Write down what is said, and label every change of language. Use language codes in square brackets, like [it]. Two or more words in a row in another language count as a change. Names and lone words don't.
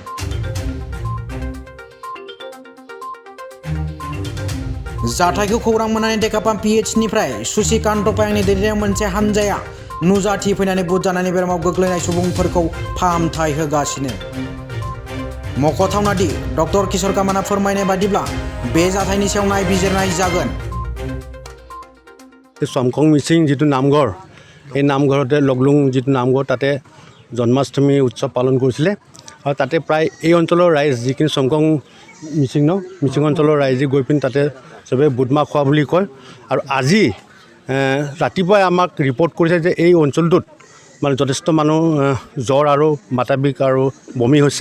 [brx] जाथायखौ खौरां मोननानै डेकापाम पिएचनिफ्राय सुसिकान्त पायांनि दैदेननायाव मोनसे हानजाया नुजाथि फैनानै बुट जानानै बेरामाव गोग्लैनाय सुबुंफोरखौ फाहामथाय होगासिनो। मख'थावना दि डक्टर किशोर कामाना फोरमायनाय बादिब्ला बे जाथायनि सायाव नायबिजिरनाय जागोन। [as] समखं मिसिं जितु नामघर এই নামঘৰতে লগলুং যিটো নামঘৰ তাতে জন্মাষ্টমী উৎসৱ পালন কৰিছিলে আৰু তাতে প্ৰায় এই অঞ্চলৰ ৰাইজ যিখিনি সমখং মিচিং মিচিং অঞ্চলৰ ৰাইজে গৈ পিনি তাতে চবে বুটমাহ খোৱা বুলি কয়। আৰু আজি ৰাতিপুৱাই আমাক ৰিপৰ্ট কৰিছে যে এই অঞ্চলটোত মানে যথেষ্ট মানুহ জ্বৰ আৰু মাথা বিষ আৰু বমি হৈছে।